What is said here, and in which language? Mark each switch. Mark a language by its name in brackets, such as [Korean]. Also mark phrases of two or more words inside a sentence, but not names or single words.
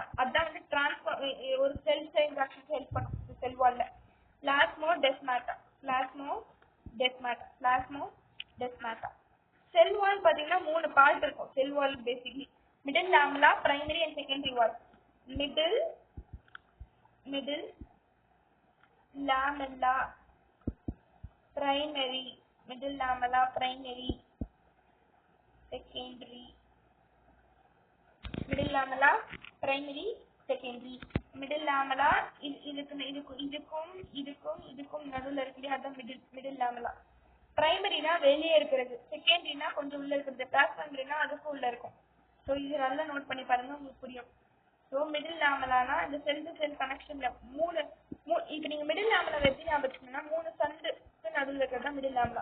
[Tamil] அதான் வந்து டிரான்ஸ்ஃபர் ஒரு [English] cell interaction help [Tamil] பண்ணும் இந்த [English] cell wall. [Tamil] பிளாஸ்மோடெஸ்மாட்டா. [English] cell wall [Tamil] பாத்தீங்கன்னா மூணு பார்ட் இருக்கும். [English] cell wall basically middle lamella, primary and secondary wall. middle lamella, primary, middle lamella, primary, secondary, middle lamella, primary, secondary, middle lamella [Tamil] இதுக்கும் நடுவுல இருக்குது. அதான் [English] middle lamella. [Tamil] பிரைமரினா வெளியே இருக்கிறது, செகண்டரினா கொஞ்சம் உள்ள இருக்கிறது, பிளாஸ்மம்னா அதுக்கும் உள்ள இருக்கும். ஸோ இது நல்லா நோட் பண்ணி பாருங்க, உங்களுக்கு புரியும். ஸோ [English] middle lamella [Tamil] இந்த [English] cell to cell connection [Tamil] இப்போ நீங்க [English] middle lamella [Tamil] எப்படி ஞாபகம் வச்சுக்கணும்னா மூணு சந்து நடுவில் இருக்கிறது [English] middle lamella.